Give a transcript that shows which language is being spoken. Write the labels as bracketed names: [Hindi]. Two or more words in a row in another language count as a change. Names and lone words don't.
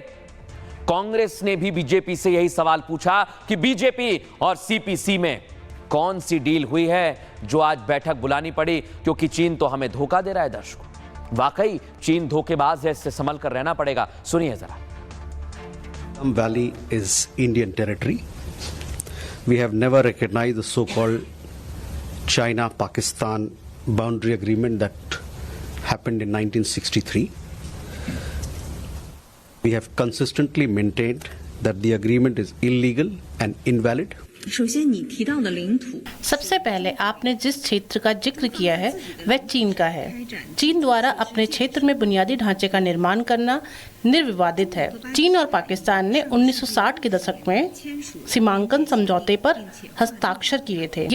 [Hindi] कांग्रेस ने भी बीजेपी से यही सवाल पूछा कि बीजेपी और सीपीसी में कौन सी डील हुई है जो आज बैठक बुलानी पड़ी, क्योंकि चीन तो हमें धोखा दे रहा है दर्शकों। वाकई चीन धोखेबाज है, इससे संभल कर रहना पड़ेगा। सुनिए जरा। [English] Valley is Indian territory. We have never recognized the so-called China-Pakistan boundary agreement that happened in 1963. We have consistently maintained that the agreement is illegal and invalid. [Chinese] 首先，你提到的领土， [Hindi] सबसे पहले आपने जिस क्षेत्र का जिक्र किया है वह चीन का है। चीन द्वारा अपने क्षेत्र में बुनियादी ढांचे का निर्माण करना निर्विवादित है। चीन और पाकिस्तान ने 1960 के दशक में सीमांकन समझौते पर हस्ताक्षर किए थे।